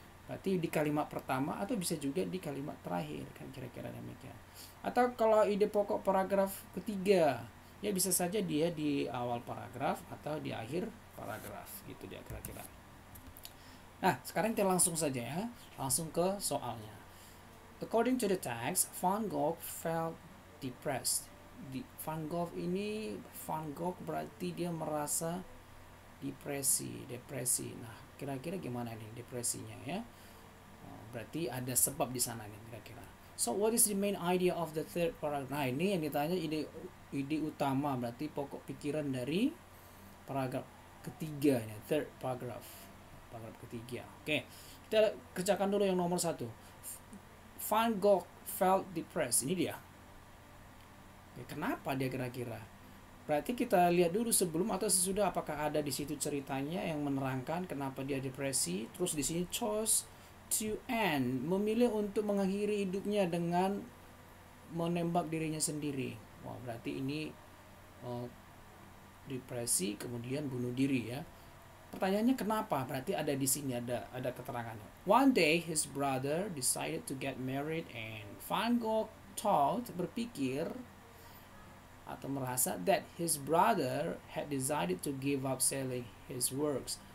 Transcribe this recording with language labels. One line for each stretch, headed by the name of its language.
Indonesian: Berarti di kalimat pertama atau bisa juga di kalimat terakhir, kan kira-kira demikian. Atau kalau ide pokok paragraf ketiga, ya bisa saja dia di awal paragraf atau di akhir paragraf, gitu dia kira-kira. Nah, sekarang kita langsung saja ya, langsung ke soalnya.
English: According to the text, Van Gogh felt depressed.
Indonesian: Van Gogh berarti dia merasa depresi. Nah, kira-kira gimana nih depresinya ya? Berarti ada sebab di sana nih kira-kira.
English: So what is the main idea of the third paragraph?
Indonesian: Nah, ini yang ditanya ide utama, berarti pokok pikiran dari paragraf ketiga ya, third paragraph ketiga. Oke, kita kerjakan dulu yang nomor 1.
English: Van Gogh felt depressed.
Indonesian: Ini dia. Kenapa dia kira-kira? Berarti kita lihat dulu sebelum atau sesudah, apakah ada di situ ceritanya yang menerangkan kenapa dia depresi. Terus di sini
English: chose to end,
Indonesian: memilih untuk mengakhiri hidupnya dengan menembak dirinya sendiri. Wah, berarti ini depresi kemudian bunuh diri ya. Pertanyaannya kenapa? Berarti ada di sini ada keterangannya.
English: One day his brother decided to get married and Van Gogh
Indonesian: berpikir atau merasa
English: that his brother had decided to give up selling his works.